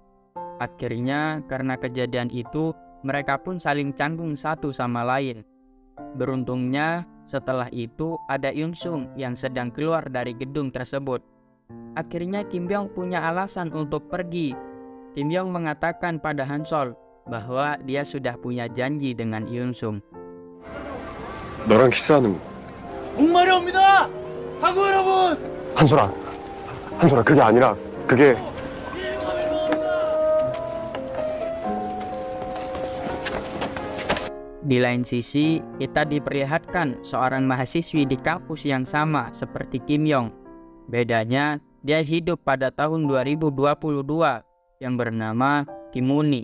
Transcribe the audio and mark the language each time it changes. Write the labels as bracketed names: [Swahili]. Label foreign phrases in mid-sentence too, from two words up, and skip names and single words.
[Indonesian] Akhirnya, karena kejadian itu, mereka pun saling canggung satu sama lain. Beruntungnya, setelah itu ada Yoon Sung yang sedang keluar dari gedung tersebut. Akhirnya Kim Yong punya alasan untuk pergi. Kim Yong mengatakan pada Han Sol bahwa dia sudah punya janji dengan Yoon Sung. [Korean] 너랑 키스하는 목마려옵니다! 하고 여러분! 한솔아 그게 아니라 그게 [Indonesian] Di lain sisi, kita diperlihatkan seorang mahasiswi di kampus yang sama seperti Kim Yong. Bedanya, dia hidup pada tahun 2022 yang bernama Kim Mooney.